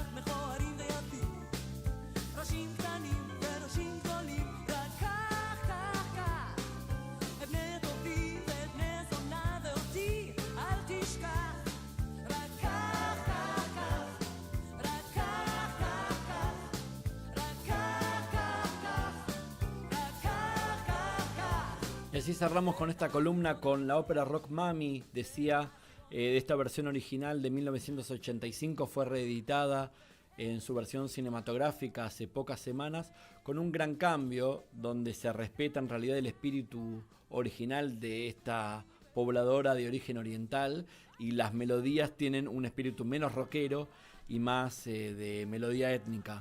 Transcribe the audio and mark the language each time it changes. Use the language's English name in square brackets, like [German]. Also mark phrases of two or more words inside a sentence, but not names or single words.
[Hebrew] מכוערים ויפים, ראשים קטנים וראשים גדולים, רק קח, קח, קח, את בני הטובים ואת בני הזונה ואותי, אל תשכח, רק קח, קח, קח, רק קח, קח, קח, רק קח, קח, קח, רק קח, קח, קח. [Spanish] Y así cerramos con esta columna con la ópera rock Mami, decía, de esta versión original de 1985, fue reeditada en su versión cinematográfica hace pocas semanas, con un gran cambio donde se respeta en realidad el espíritu original de esta pobladora de origen oriental y las melodías tienen un espíritu menos rockero y más de melodía étnica.